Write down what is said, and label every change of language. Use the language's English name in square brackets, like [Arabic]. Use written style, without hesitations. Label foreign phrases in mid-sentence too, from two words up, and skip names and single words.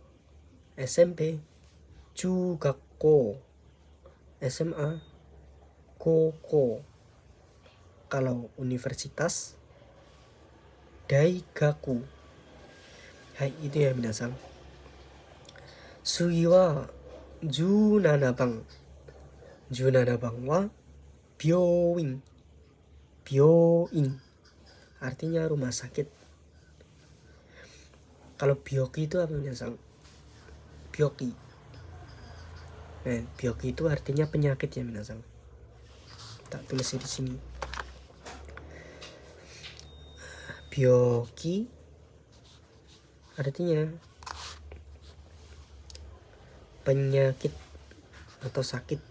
[Indonesian] SMP, chugakko. SMA, koko. Kalau universitas, daigaku. [Japanese] Hai, [Indonesian] itu ya minasang. [Japanese] Sugi wa 17 番 17番は病院。 [Indonesian] 病院 artinya rumah sakit. Kalau byoki itu apa minasang? Byoki. Nah, byoki itu artinya penyakit ya minasang. Tak tulis di sini. Byoki artinya penyakit atau sakit.